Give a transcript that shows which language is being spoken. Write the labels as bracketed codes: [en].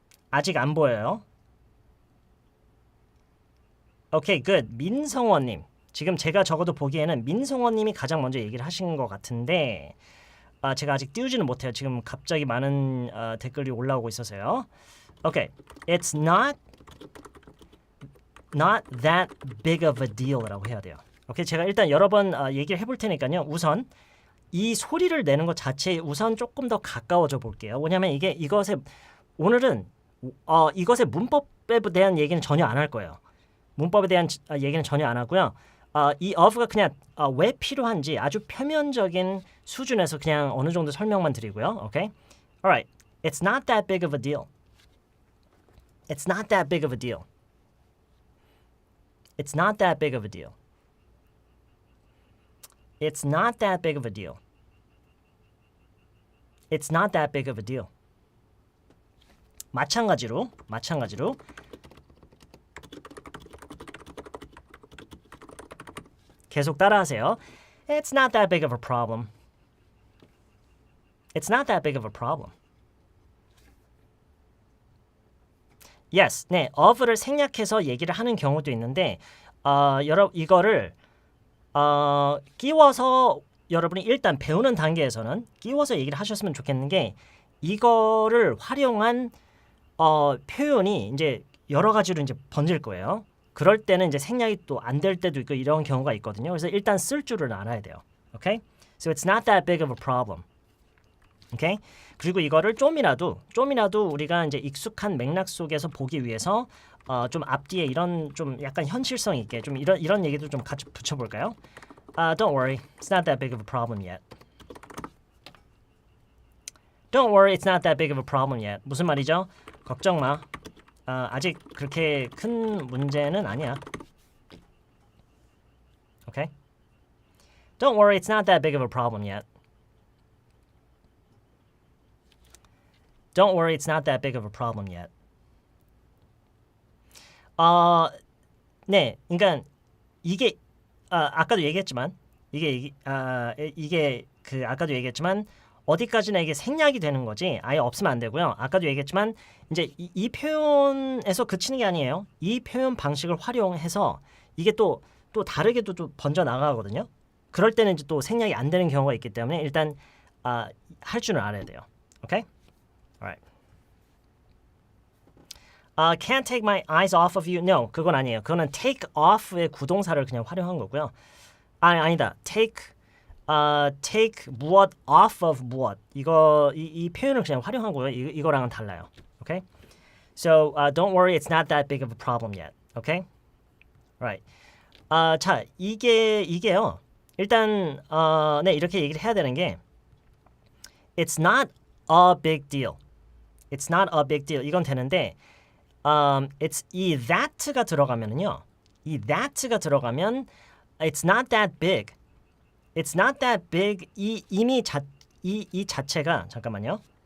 [ko] 아직 안 보여요. 오케이, good. 민성원님. 지금 제가 적어도 보기에는 민성원님이 가장 먼저 얘기를 하신 것 같은데 제가 아직 띄우지는 못해요. 지금 갑자기 많은 댓글이 올라오고 있어서요. 오케이. [en] It's not that big of a deal [ko] 이라고 해야 돼요. 오케이, 제가 일단 여러 번 얘기를 해볼 테니까요. 우선 이 소리를 내는 것 자체에 우선 조금 더 가까워져 볼게요. 왜냐하면 오늘은 이것의 문법에 대한 얘기는 전혀 안 할 거예요. 문법에 대한 얘기는 전혀 안 하고요. 이 of가 그냥 왜 필요한지 아주 표면적인 수준에서 그냥 어느 정도 설명만 드리고요. [en] 오케이? Alright. It's not that big of a deal. It's not that big of a deal. It's not that big of a deal. It's not that big of a deal. It's not that big of a deal. [ko] 마찬가지로 계속 따라하세요. [en] It's not that big of a problem. It's not that big of a problem. [ko] Yes, 네, of를 생략해서 얘기를 하는 경우도 있는데 이거를 끼워서 여러분이 일단 배우는 단계에서는 끼워서 얘기를 하셨으면 좋겠는 게 이거를 활용한 표현이 이제 여러 가지로 이제 번질 거예요. 그럴 때는 이제 생략이 또 안 될 때도 있고 이런 경우가 있거든요. 그래서 일단 쓸 줄을 알아야 돼요. [en] Okay? So it's not that big of a problem. Okay? [ko] 그리고 이거를 좀이라도 우리가 이제 익숙한 맥락 속에서 보기 위해서 좀 앞뒤에 이런 좀 약간 현실성 있게 좀 이런 얘기도 좀 같이 붙여볼까요? [en] Don't worry, it's not that big of a problem yet. Don't worry, it's not that big of a problem yet. [ko] 무슨 말이죠? 걱정 마. 아직 그렇게 큰 문제는 아니야. [en] Okay? Don't worry, it's not that big of a problem yet. Don't worry, it's not that big of a problem yet. [ko] 네, 그러니까 이게 아까도 얘기했지만 이게 그 아까도 얘기했지만 어디까지나 이게 생략이 되는 거지 아예 없으면 안 되고요. 아까도 얘기했지만 이제 이 표현에서 그치는 게 아니에요. 이 표현 방식을 활용해서 이게 또 다르게도 좀 번져 나가거든요. 그럴 때는 이제 또 생략이 안 되는 경우가 있기 때문에 일단 할 줄은 알아야 돼요. [en] 오케이? Alright. Can't take my eyes off of you. [ko] No, 그건 아니에요. 그거는 take off의 구동사를 그냥 활용한 거고요. 아니다. take take 무엇 off of 무엇. 이 표현을 그냥 활용하고요. 이거랑은 달라요. Okay? [en] So don't worry, it's not that big of a problem yet. Okay? Right. [ko] 자, 이게요. 일단 네, 이렇게 얘기를 해야 되는 게 [en] it's not a big deal. It's not a big deal. [ko] 이건 되는데 it's 이 that가 들어가면은요. 이 that가 들어가면 [en] it's not that big. It's not that big. [ko] 이미 이 자체가 잠깐만요.